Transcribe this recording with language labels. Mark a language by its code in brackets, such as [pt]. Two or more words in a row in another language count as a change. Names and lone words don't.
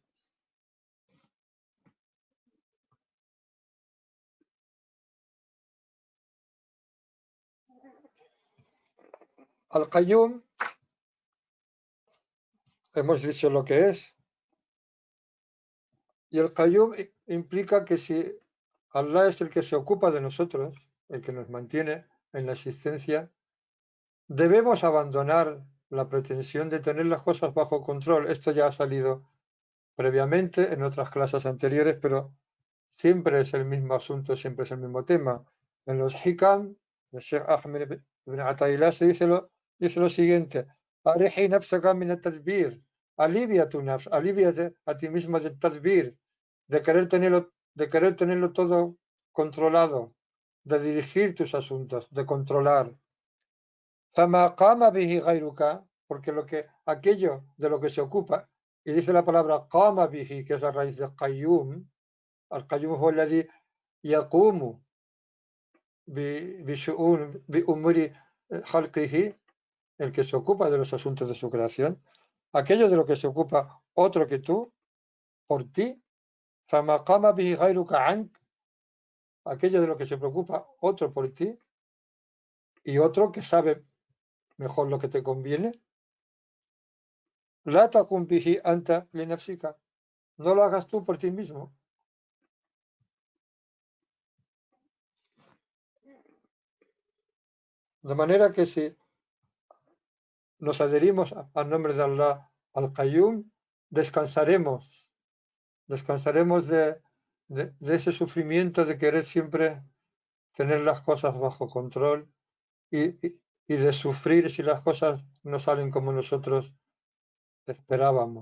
[es] Al-Qayyum, hemos dicho lo que es, y el Qayyum implica que si Allah es el que se ocupa de nosotros, el que nos mantiene en la existencia, debemos abandonar la pretensión de tener las cosas bajo control. Esto ya ha salido previamente en otras clases anteriores, pero siempre es el mismo asunto, siempre es el mismo tema. En los Hikam, de Sheikh Ahmed ibn Ata'illah se dice lo siguiente: [ar] أرح نفسك من التدبير. [es] Alivia tu nafs, alíviate a ti mismo del tadbir, de querer tenerlo todo controlado, de dirigir tus asuntos, de controlar. [ar] فما قام به غيرك, [es] porque aquello de lo que se ocupa, y dice la palabra [ar] قام به, [es] que es la raíz de qayyum, [ar] القيوم هو الذي يقوم بأمور خلقه, [es] el que se ocupa de los asuntos de su creación, aquello de lo que se ocupa otro que tú, por ti, [ar] فما قام به غيرك عنك, [es] aquello de lo que se preocupa otro por ti, y otro que sabe mejor lo que te conviene, [ar] لا تقم به أنت لنفسك, [es] no lo hagas tú por ti mismo. De manera que si nos adherimos al nombre de Allah, al Qayyum, descansaremos, descansaremos de ese sufrimiento de querer siempre tener las cosas bajo control y de sufrir si las cosas no salen como nosotros esperábamos.